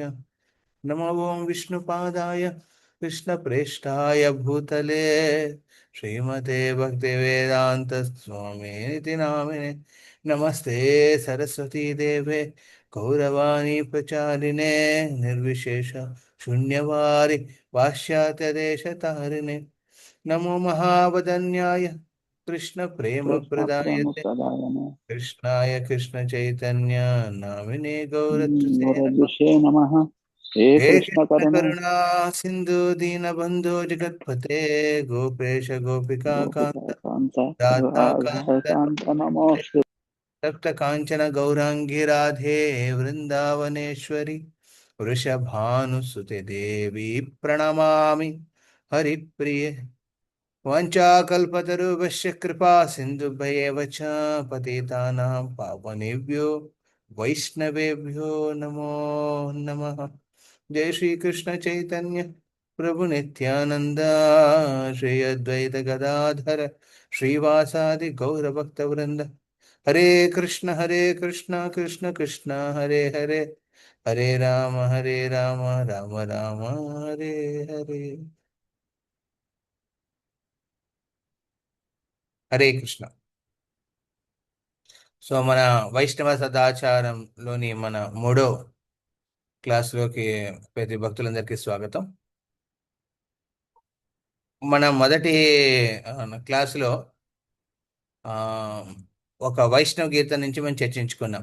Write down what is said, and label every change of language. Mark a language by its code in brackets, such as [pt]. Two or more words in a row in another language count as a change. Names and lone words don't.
[sa] नमो ओं विष्णुपादाय कृष्णप्रेष्ठाय भूतले श्रीमते भक्तिवेदांत स्वामिनिति नामिने। नमस्ते सरस्वती देवे गौरवाणी प्रचारिणे निर्विशेष शून्यवारि पाश्चात्यदेशतारिणे। नमो महावदन्याय कृष्ण प्रेम कृष्ण प्रेम प्रदायते प्रदायने कृष्णाय कृष्ण चैतन्य नामिने गौरत्से नमः। गुरद्विषे नमः। हे हे कृष्ण कृष्ण करुण करुणा सिंधु दीनबंधु जगत्पते गोपेश गोपिका गोपिका कांत कांत राधा कांत राधाकांत नमोस्तु। तप्त कांचन गौरांगी राधे वृंदावनेश्वरी वृषभानुसुते देवी प्रणमामि हरिप्रिये। वाञ्छाकल्पतरुभ्यश्च कृपा सिन्धुभ्येव च पतितानां पावनेभ्यो वैष्णवेभ्यो नमो नमः। जय श्री कृष्ण चैतन्य प्रभु नित्यानंद श्री अद्वैत गदाधर श्रीवासादि गौरभक्तवृंद। हरे कृष्ण कृष्ण कृष्ण हरे हरे हरे राम राम राम हरे हरे। [te] హరే కృష్ణ. సో మన వైష్ణవ సదాచారంలోని మన మూడో క్లాస్లోకి ప్రతి భక్తులందరికీ స్వాగతం. మన మొదటి క్లాసులో ఆ, ఒక వైష్ణవ గీతం నుంచి మనం చర్చించుకున్నాం.